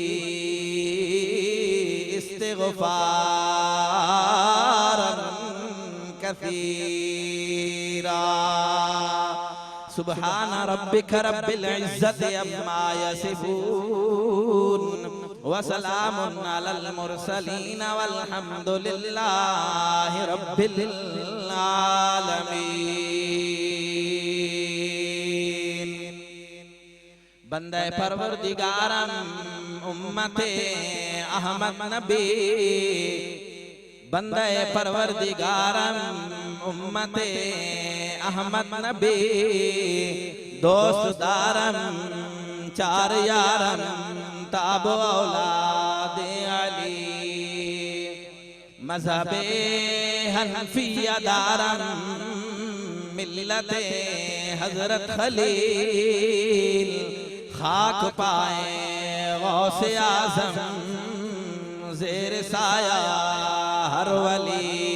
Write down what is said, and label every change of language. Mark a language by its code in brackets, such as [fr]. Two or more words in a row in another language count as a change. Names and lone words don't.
[ar] استغفارا كثيرا سبحان ربك رب العزة عما يصفون و سلام على المرسلين والحمد لله رب العالمين. [fa] بنده پروردگارم امت احمد نبی بنده پروردگارم امت احمد نبی دوستدارم چار یارم تابع اولاد علی مذهب حنفیه دارم ملت حضرت خلیل، خاک پای غوث اعظم زیر سایه هر ولی.